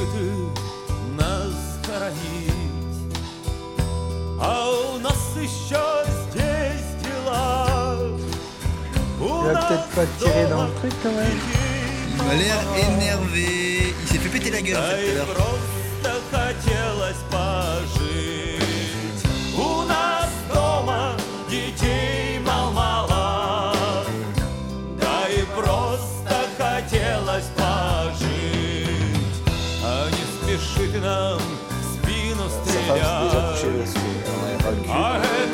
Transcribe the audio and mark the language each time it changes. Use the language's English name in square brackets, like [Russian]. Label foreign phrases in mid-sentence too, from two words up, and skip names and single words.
[Russian] ты нас хоронить, а у нас еще здесь дела. [French] Il va peut-être pas tirer dans le truc quand même. Il m'a l'air énervé. Il s'est fait péter la gueule en fait tout à l'heure. [Russian] Просто хотелось пожить. У нас дома детей мало-мало. Да и просто хотелось пожить. А не спеши ты нам в спину стрелять.